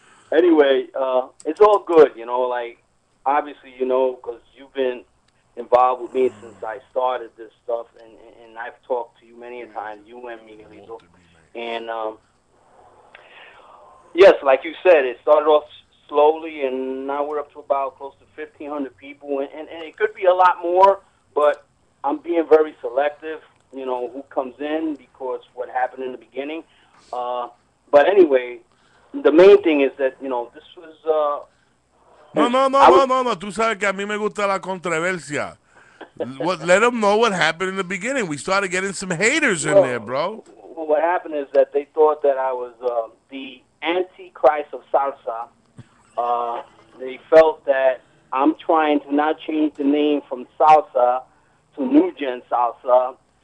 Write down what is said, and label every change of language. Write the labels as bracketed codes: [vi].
[en] Anyway, it's all good, you know. Like obviously, you know, because you've been involved with me since I started this stuff, and I've talked to you many a time, you and Miguelito, and yes, like you said, it started off slowly, and now we're up to about close to 1,500 people, and it could be a lot more, but I'm being very selective, you know, who comes in because what happened in the beginning. But anyway, the main thing is that, you know, this was... No. [es] Tú sabes que a mí me gusta la controversia. [en] Let them know what happened in the beginning. We started getting some haters in there, bro. Well, what happened is that they thought that I was the Antichrist of salsa. They felt that I'm trying to not change the name from salsa to New Gen Salsa.